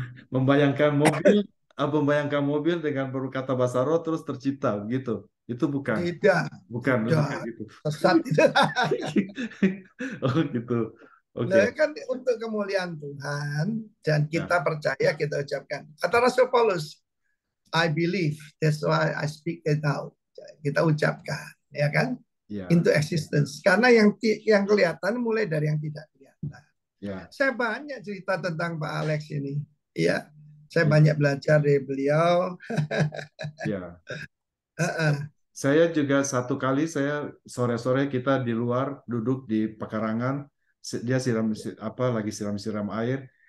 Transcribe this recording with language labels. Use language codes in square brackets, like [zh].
[id] Membayangkan mobil, membayangkan mobil dengan berkata bahasa roh terus tercipta gitu. Itu bukan, Tidak, bukan, bukan tidak gitu. sesat itu. Oh gitu. Oke. Nah, kan untuk kemuliaan Tuhan dan Ya, kita percaya kita ucapkan. Kata Rasul Paulus, [en] I believe, that's why I speak it out. [id] Kita ucapkan, ya kan? ya, [en] Into existence. [id] Karena yang kelihatan mulai dari yang tidak kelihatan. ya, Saya banyak cerita tentang Pak Alex ini. Iya, saya banyak belajar dari beliau. ya. Uh-uh. Saya juga satu kali saya sore-sore kita di luar duduk di pekarangan, dia apa lagi siram-siram air.